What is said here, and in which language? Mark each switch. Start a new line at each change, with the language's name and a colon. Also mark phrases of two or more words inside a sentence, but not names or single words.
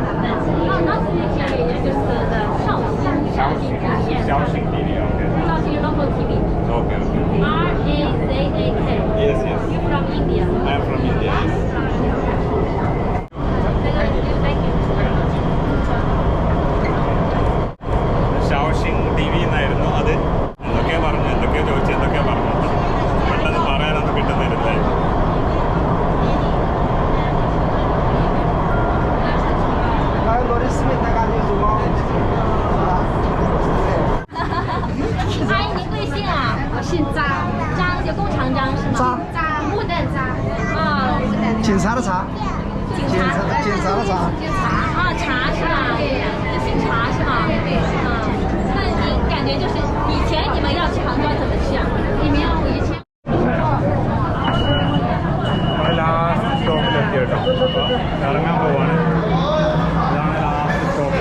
English: No, not CCTV, just the Shaoxing. Shaoxing TV, okay. Shaoxing local TV. Okay. RAZAK. Yes. You're from India. I am from India, yes. Thank you.
Malayalam: ഷാওഷിംഗ് TV എന്നായിരുന്നു അത്. എന്തൊക്കെയോ ചോദിച്ചു, എന്തൊക്കെയോ പറഞ്ഞു. പെട്ടെന്ന് പറയാനൊന്നും കിട്ടുന്നില്ല.
Chinese: 阿姨，您贵姓啊？我姓张，张就工长张是吗？张，木的张。哦，警察的察，警察的察。啊，茶是吧？就姓茶是吗？那你感觉就是以前你们要去杭州怎么去啊？你们要以前。
Malayalam: ലാസ്റ്റ് സ്റ്റോപ്പിലെത്തി കേട്ടോ. അപ്പോൾ ഇറങ്ങാൻ പോവാണ്. ഇതാണ് ലാസ്റ്റ് സ്റ്റോപ്പ്.